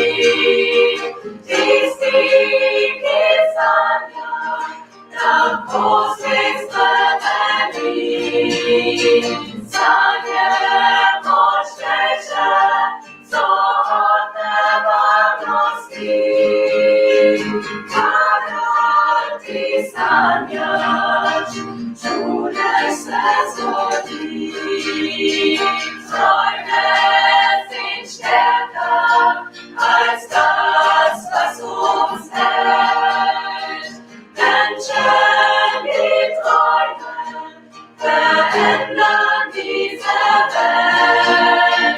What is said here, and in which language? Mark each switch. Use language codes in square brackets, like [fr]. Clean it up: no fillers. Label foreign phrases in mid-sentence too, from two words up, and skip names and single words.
[sl] Tisti, ki sanja, tako svet spremeni, sanje močnejše so od nevarnosti. Kadar ti sanjaš, čudež se zgodi, [de] Träume sind stärker als das, was uns hält. Menschen, die träumen, verändern diese Welt.